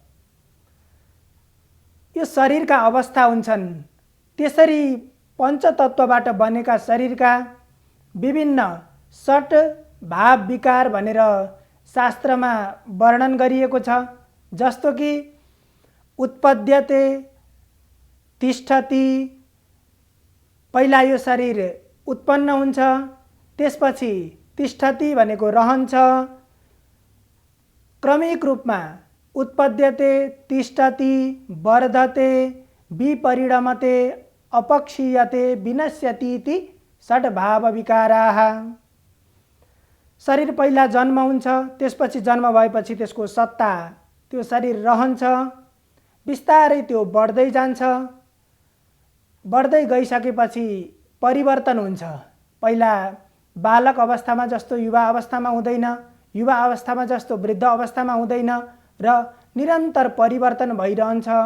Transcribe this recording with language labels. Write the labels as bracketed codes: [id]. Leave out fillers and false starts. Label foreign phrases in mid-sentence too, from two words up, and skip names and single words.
[ne] यो शरीरका अवस्था हुन्छन्। त्यसरी पञ्चतत्त्वबाट बनेका शरीरका विभिन्न षट भाव विकार भनेर शास्त्रमा वर्णन गरिएको छ। जस्तो कि [sa] उत्पद्यते, तिष्ठति, [ne] पहिला यो शरीर उत्पन्न हुन्छ, त्यसपछि तिष्ठति भनेको रहन्छ, क्रमिक रूपमा [sa] उत्पद्यते, तिष्ठति, वर्धते, विपरिणमते, अपक्षीयते, विनश्यति इति षड्भाव विकाराः। [ne] शरीर पहिला जन्म हुन्छ, त्यसपछि जन्म भएपछि त्यसको सत्ता त्यो शरीर रहन्छ, बिस्तारै त्यो बढ्दै जान्छ। बढ्दै गइसकेपछि परिवर्तन हुन्छ। पहिला बालक अवस्थामा जस्तो युवा अवस्थामा हुँदैन, युवा अवस्थामा जस्तो वृद्ध अवस्थामा हुँदैन र निरन्तर परिवर्तन भइरहन्छ।